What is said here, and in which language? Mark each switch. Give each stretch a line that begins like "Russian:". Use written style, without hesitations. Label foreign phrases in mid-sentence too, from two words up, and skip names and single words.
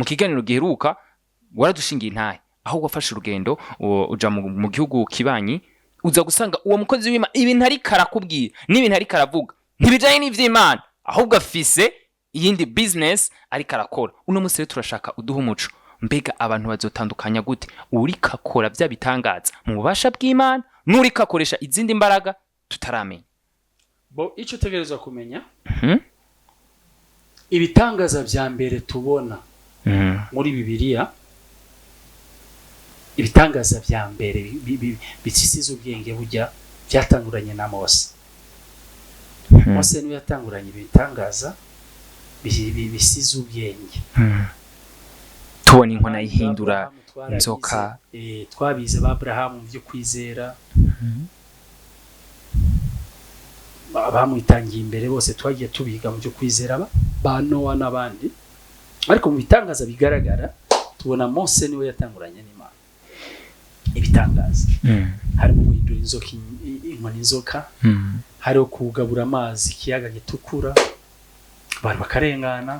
Rundi: kiganiro giheruka waradushingiye intahe aho wafashe urugendo uja mu gihugu kibanyi uza gusanga uwo mukozi w'Imana ibintu ari karakubwira n'ibintu ari karavuga ntibijanye n'ivy'Imana ahubwo afise iyindi business ari karakora uno munsi rero turashaka uduha umuco mbega abantu bazotandukanya gute uri kakora bya bitangaza mu bubasha bw'Imana nuri kakoresha izindi mbaraga tutaramenya bo ico tegerezwa kumenya ibitangaza vya mbere tubona muri Bibiliya ibitangaza vya mbere bitsisiza ubwenge bujya byatanguranye na Mose Mose niwe yatanguranye ibitangaza bisiza ubwenge tubona inkona yihindura inzoka twabize Abrahamu byo kwizera bamwitangiye imbere bose twagiye tubiga mu byo kwizera ba Noa n'abandi ariko mu bitangaza bigaragara tubona Mose niwe yatanguranye n'Imana ibitangaza harimo guhindura inzoka inkoni inzoka hariho kugabura amazi ikiyaga gitukura abantu bakarengana